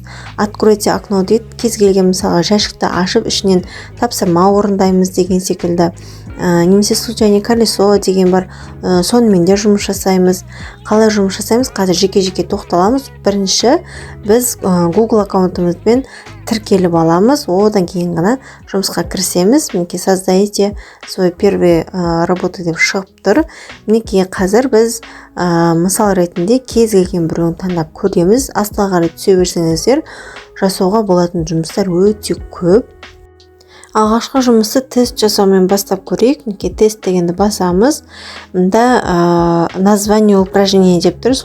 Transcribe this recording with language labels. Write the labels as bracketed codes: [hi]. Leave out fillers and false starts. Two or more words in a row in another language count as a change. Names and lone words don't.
[ru] Откройте окно [kk] дейді, кез келген мысалы жәшікті ашып ішінен тапсырма орындаймыз деген секілді. Немесе [ru] случайный колесо [kk] деген бар, сонымен де жұмыс жасаймыз. Қалай жұмыс жасаймыз? Қазір жеке-жеке тоқталамыз. Бірінші біз Google аккаунтымызбен тіркеліп аламыз, одан кейін ғана жұмысқа кірісеміз. Мінекей [ru] создайте свой первый работу [kk] деп шығып тұр. Мінекей қазір біз мысал ретінде кез келген біреуін таңдап көреміз. Астына қарай түсе берсеңіздер, жасауға болатын жұмыстар өте көп. Алғашқы жұмысты тест жасаумен бастап көрейік. Мінекей тест дегенді басамыз. Мұнда [ru] название упражнения [kk] деп тұр.